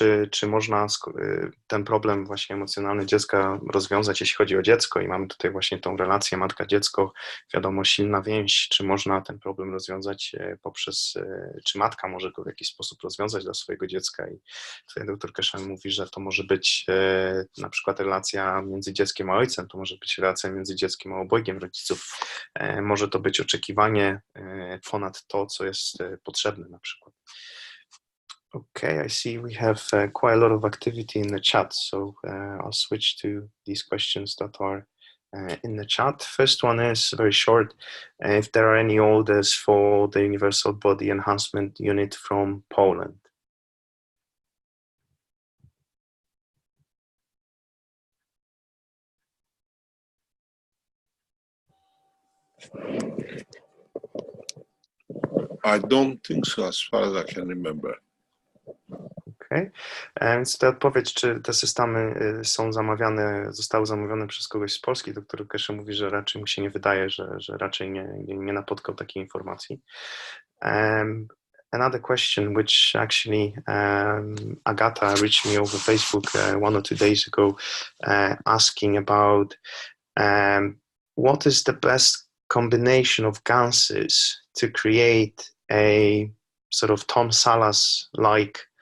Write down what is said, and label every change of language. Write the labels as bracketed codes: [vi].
[pl] Czy można ten problem właśnie emocjonalny dziecka rozwiązać, jeśli chodzi o dziecko i mamy tutaj właśnie tą relację matka-dziecko, wiadomo, silna więź, czy można ten problem rozwiązać czy matka może go w jakiś sposób rozwiązać dla swojego dziecka i tutaj doktor Keshe mówi, że to może być na przykład relacja między dzieckiem a ojcem, to może być relacja między dzieckiem a obojgiem rodziców, może to być oczekiwanie ponad to, co jest potrzebne na przykład. [en] Okay, I see we have quite a lot of activity in the chat, so I'll switch to these questions that are in the chat. First one is very short. If there are any orders for the Universal Body Enhancement Unit from Poland? I don't think so, as far as I can remember. Okay. [pl] Więc ta odpowiedź, czy te systemy zostały zamawiane przez kogoś z Polski, doktor Keshe mówi, że raczej mu się nie wydaje, że raczej nie napotkał takiej informacji. [en] Another question, which actually Agata reached me over Facebook 1 or 2 days ago, asking about what is the best combination of ganses to create a sort of Tom Salas-like